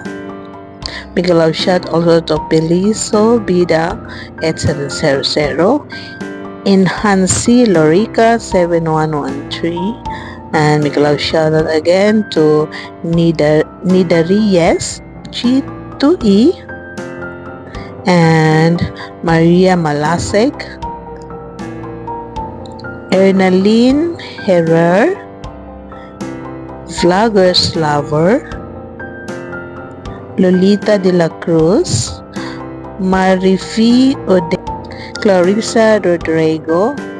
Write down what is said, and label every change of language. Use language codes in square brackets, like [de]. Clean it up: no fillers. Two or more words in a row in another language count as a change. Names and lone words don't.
[en] Big love shout also to Pilizo Bida 8700, Enhancy Lorica 7113, and big love shout out again to Nidaries G2E and Maria Malasek, Ernaline Herrer, Vloggers Lover, Lolita de la Cruz, Marifi Ode, Clarissa Rodrigo,